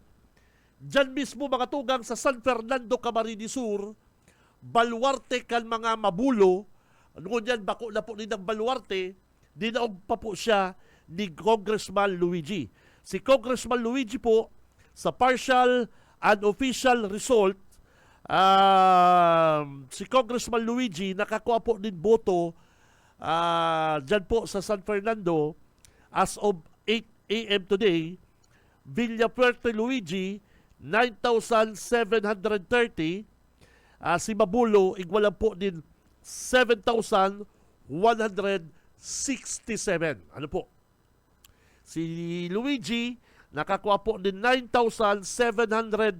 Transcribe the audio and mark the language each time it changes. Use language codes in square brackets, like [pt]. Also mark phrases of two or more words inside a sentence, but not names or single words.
[bik] Dyan mismo mga tugang sa San Fernando, Camarines Sur, baluarte kan mga Mabulo, ngunyan bako na po ni ng baluarte, dinaog pa po siya ni Congressman Luigi. Si Congressman Luigi po, sa [en] partial and official result, [bik] si Congressman Luigi nakakuha po din boto dyan po sa San Fernando [en] as of 8 a.m. today. [bik] Villafuerte Luigi, 9,730. Si Mabulo, igwalan po din 7,167. Ano po? Si Luigi, nakakuha po din 9,730.